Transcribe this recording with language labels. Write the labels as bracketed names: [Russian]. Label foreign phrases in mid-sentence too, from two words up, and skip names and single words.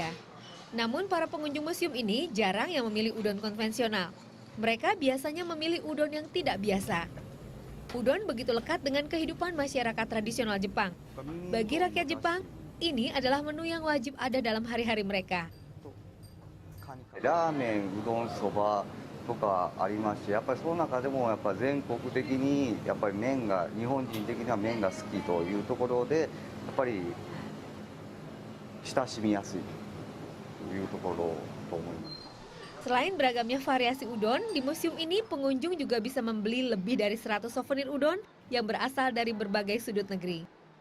[Indonesian] Namun para pengunjung museum ini jarang yang memilih udon konvensional. Mereka biasanya memilih udon yang tidak biasa. Udon begitu lekat dengan kehidupan masyarakat tradisional Jepang. Bagi rakyat Jepang, ini adalah menu yang wajib ada dalam hari-hari mereka. [Japanese] ラーメン、うどん、そばとかありますし、やっぱりその中でもやっぱ全国的にやっぱり麺が日本人的には麺が好きというところでやっぱり親しみやすいというところと思います。 [Indonesian] Selain beragamnya variasi udon, di museum ini pengunjung juga bisa membeli lebih dari 100 souvenir udon yang berasal dari berbagai sudut negeri.